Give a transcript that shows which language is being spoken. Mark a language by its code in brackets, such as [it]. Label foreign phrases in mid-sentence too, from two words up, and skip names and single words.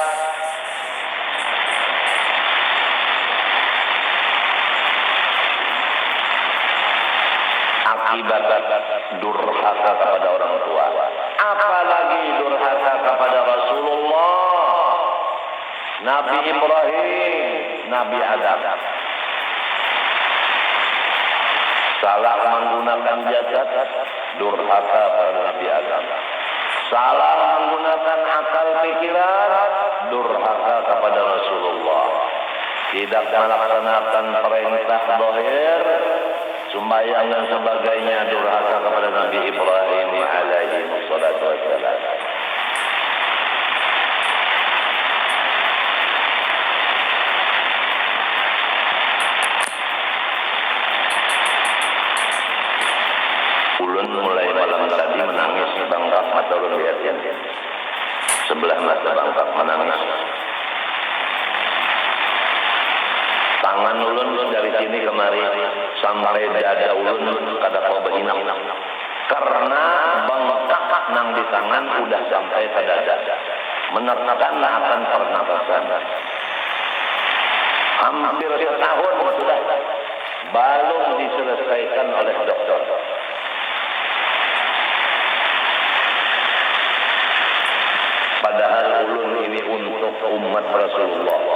[id] Akibat durhaka kepada orang tua, apalagi durhaka kepada Rasulullah, Nabi Ibrahim, Nabi Adam. Salah menggunakan jasad, durhaka pada Nabi Adam. Salah menggunakan akal pikiran, durhaka kepada Rasulullah. Tidak melaksanakan perintah zahir, sembahyang dan sebagainya, durhaka kepada Nabi Ibrahim [ar] عليه السلام. [bjn] Ulun mulai malam tadi menangis bangkak mata ulun lihatnya. Sebelah mata bangkak menangis. Tangan ulun dari sini kemari sampai dada ulun kada kau berhinap. Karena bengkak nang di tangan udah sampai ke dada. [id] Menekan akan pernapasan. Hampir setahun sudah belum diselesaikan oleh dokter. Padahal ulun ini untuk umat Rasulullah.